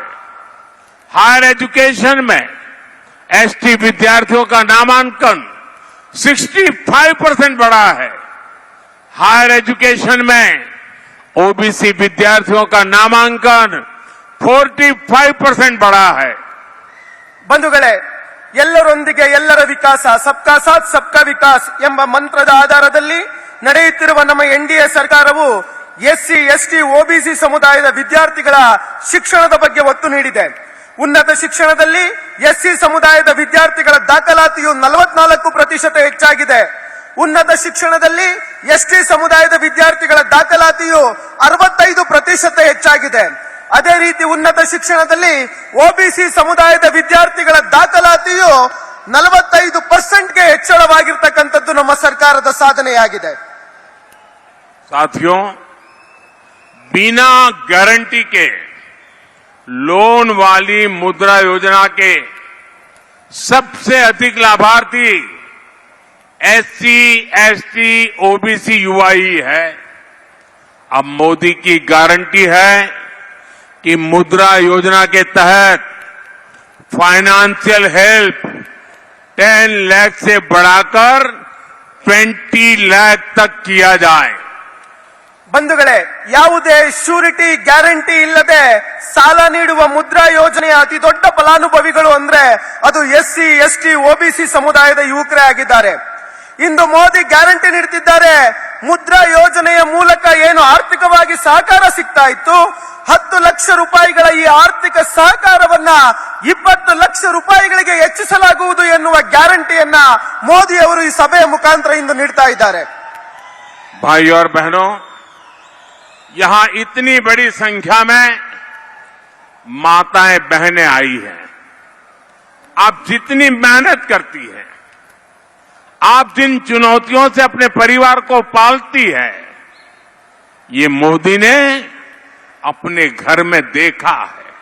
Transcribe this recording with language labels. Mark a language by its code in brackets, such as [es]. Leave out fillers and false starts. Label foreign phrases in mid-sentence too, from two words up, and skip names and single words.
[en] higher education [hi] में एसटी विद्यार्थियों का नामांकन 65% बढ़ा है. [en] higher education [hi] में ओबीसी विद्यार्थियों का नामांकन 45% बढ़ा है. [kn] ಬಂಧುಗಳೇ, ಎಲ್ಲರೊಂದಿಗೆ ಎಲ್ಲರ ವಿಕಾಸ, [hi] सबका साथ सबका विकास [kn] ಎಂಬ ಮಂತ್ರದ ಆಧಾರದಲ್ಲಿ ನಡೆಯುತ್ತಿರುವ ನಮ್ಮ ಎನ್ಡಿಎ ಸರ್ಕಾರವು ಎಸ್ಸಿ, ಎಸ್ಟಿ, ಓಬಿಸಿ ಸಮುದಾಯದ ವಿದ್ಯಾರ್ಥಿಗಳ ಶಿಕ್ಷಣದ ಬಗ್ಗೆ ಒತ್ತು ನೀಡಿದೆ. ಉನ್ನತ ಶಿಕ್ಷಣದಲ್ಲಿ ಎಸ್ಸಿ ಸಮುದಾಯದ ವಿದ್ಯಾರ್ಥಿಗಳ ದಾಖಲಾತಿಯು 44% ಹೆಚ್ಚಾಗಿದೆ. ಉನ್ನತ ಶಿಕ್ಷಣದಲ್ಲಿ ಎಸ್ಟಿ ಸಮುದಾಯದ ವಿದ್ಯಾರ್ಥಿಗಳ ದಾಖಲಾತಿಯು 65% ಹೆಚ್ಚಾಗಿದೆ. ಅದೇ ರೀತಿ ಉನ್ನತ ಶಿಕ್ಷಣದಲ್ಲಿ ಓಬಿಸಿ ಸಮುದಾಯದ ವಿದ್ಯಾರ್ಥಿಗಳ ದಾಖಲಾತಿಯು 45%ಗೆ ಹೆಚ್ಚಳವಾಗಿರತಕ್ಕಂಥದ್ದು ನಮ್ಮ ಸರ್ಕಾರದ ಸಾಧನೆಯಾಗಿದೆ. [hi] साथियों, बिना गारंटी के लोन वाली मुद्रा योजना के सबसे अधिक लाभार्थी एससी, एसटी, ओबीसी युवा ही है. अब मोदी की गारंटी है कि मुद्रा योजना के तहत [en] financial help [hi] 10 लाख से बढ़ाकर 20 लाख तक किया जाए. [kn] ಬಂಧುಗಳೇ, ಯಾವುದೇ [en] surety guarantee [kn] ಇಲ್ಲದೆ ಸಾಲ ನೀಡುವ ಮುದ್ರಾ ಯೋಜನೆಯ ಅತಿ ದೊಡ್ಡ ಫಲಾನುಭವಿಗಳು ಅಂದ್ರೆ ಅದು ಎಸ್ಸಿ, ಎಸ್ಟಿ, ಓಬಿಸಿ ಸಮುದಾಯದ ಯುವಕರೇ ಆಗಿದ್ದಾರೆ. ಇಂದು ಮೋದಿ ಗ್ಯಾರಂಟಿ ನೀಡುತ್ತಿದ್ದಾರೆ. ಮುದ್ರಾ ಯೋಜನೆಯ ಮೂಲಕ ಏನು ಆರ್ಥಿಕವಾಗಿ ಸಹಕಾರ ಸಿಗ್ತಾ ಇತ್ತು, 10 ಲಕ್ಷ ರೂಪಾಯಿಗಳ ಈ ಆರ್ಥಿಕ ಸಹಕಾರವನ್ನ 20 ಲಕ್ಷ ರೂಪಾಯಿಗಳಿಗೆ ಹೆಚ್ಚಿಸಲಾಗುವುದು ಎನ್ನುವ ಗ್ಯಾರಂಟಿಯನ್ನ ಮೋದಿ ಅವರು ಈ ಸಭೆಯ ಮುಖಾಂತರ ಇಂದು ನೀಡ್ತಾ ಇದ್ದಾರೆ. [hi] भाइयों और बहनों, यहां इतनी बड़ी संख्या में माताएं बहनें आई हैं. आप जितनी मेहनत करती हैं, आप जिन चुनौतियों से अपने परिवार को पालती है, ये मोदी ने अपने घर में देखा है.